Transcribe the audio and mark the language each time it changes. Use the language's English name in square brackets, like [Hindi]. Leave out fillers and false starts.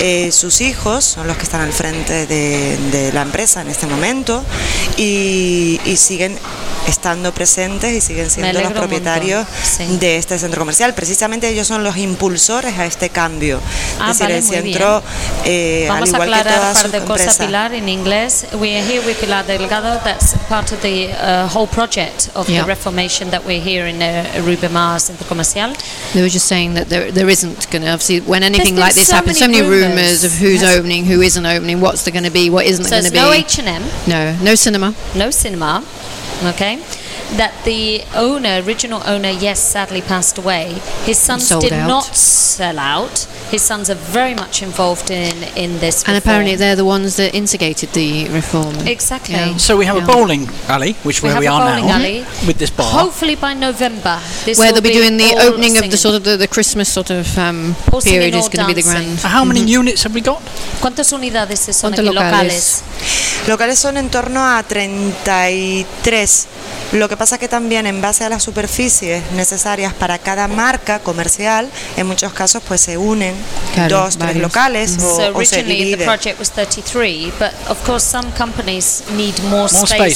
[Spanish] Sus hijos son los que están al frente de la empresa en este momento y siguen estando presentes y siguen siendo los propietarios de este centro comercial. Precisamente ellos son los impulsores a este cambio. Ah, es decir, vale, el centro, al igual que sus empresas. Vamos a aclarar un par de cosas, Pilar, en inglés. [English] We are here with Pilar Delgado. That's part of the whole project of the reformation that we're here in Rubemar Centro Comercial. They were just saying that there isn't going to, obviously, when anything like this happens, so many rumors of who's opening, who isn't opening, what's there going to be, what isn't there going to be. So there's no H&M. No cinema. Okay. That the owner, original owner, yes, sadly passed away. His sons did not sell out. His sons are very much involved in this reform. And apparently they're the ones that instigated the reform. Exactly. Yeah. So we have a bowling alley, which is where we are now, with this bar. Hopefully by November. This where they'll be doing the opening of the Christmas sort of period is going to be the grand. How many units have we got? [Spanish] ¿Cuántas unidades son aquí locales? Locales son en torno a 33. Lo que pasa es que también en base a las superficies necesarias para cada marca comercial, en muchos casos pues se unen dos, tres locales o se dividen. [English] So originally the project was 33, but of course some companies need more space.